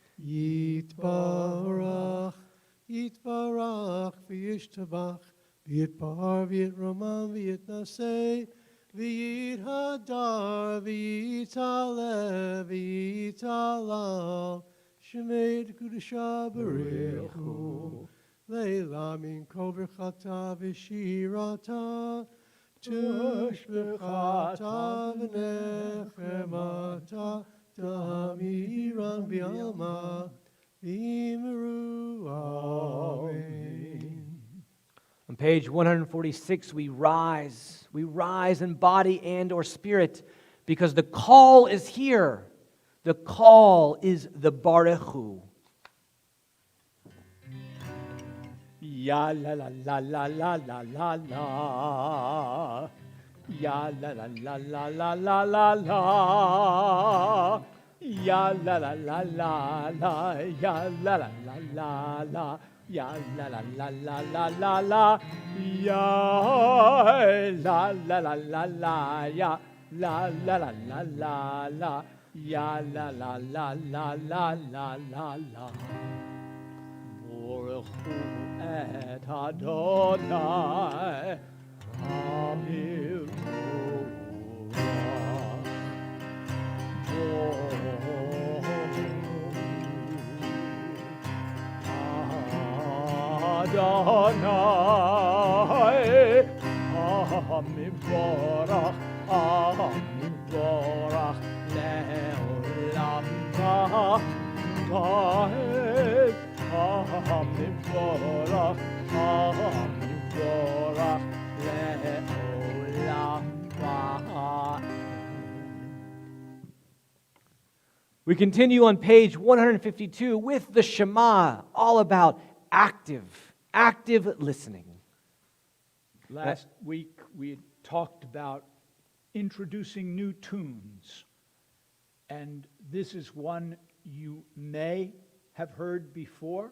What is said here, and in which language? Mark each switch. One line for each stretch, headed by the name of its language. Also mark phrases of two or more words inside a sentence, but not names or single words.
Aramaic: יתברך, יתברך, וישתבח, ויתבר, ויתרומם, ויתנשא, ויתהדר, ויתעלה, ויתהלל, שמיה קודשא בריכו, לעילא מן כל ברכתא ושירתא, תשבחתא ונחמתא, דאמירן בעלמא, ואמרו, amen.
English: On page 146, we rise in body and or spirit, because the call is here. The call is the Barechu. Ya la la la la la la la la. Ya la la la la la la la la. Ya la la la la la. Ya la la la la la. Ya la la la la la la la. Ya la la la la la. Ya la la la la la la. Ya la la la la la la la la.
Hebrew: ברכו את אדני אדני המבורך המבורך לעולם ועד המבורך המבורך לעולם ועד.
English: We continue on page 152 with the Shema, all about active listening. Last week we had talked about introducing new tunes, and this is one you may have heard before.